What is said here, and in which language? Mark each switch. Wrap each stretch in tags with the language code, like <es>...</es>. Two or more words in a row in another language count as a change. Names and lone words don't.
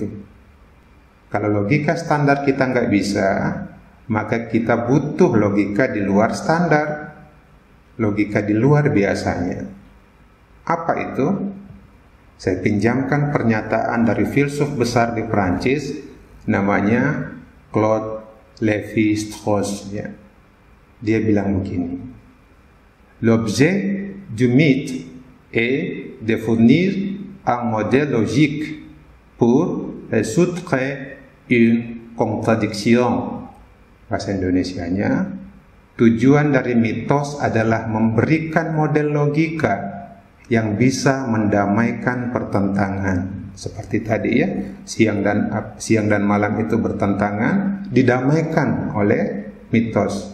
<id>Kalau logika standar kita nggak bisa, maka kita butuh logika di luar standar, logika di luar biasanya. Apa itu? Saya pinjamkan pernyataan dari filsuf besar di Prancis, namanya Claude Lévi-Strauss. Ya. Dia bilang begini,</id> <fr>l'objet du mythe est de fournir un modèle logique pour résoudre une contradiction.</fr> <id>Bahasa Indonesianya, tujuan dari mitos adalah memberikan model logika yang bisa mendamaikan pertentangan. Seperti tadi ya, siang dan malam itu bertentangan, didamaikan oleh mitos.</id>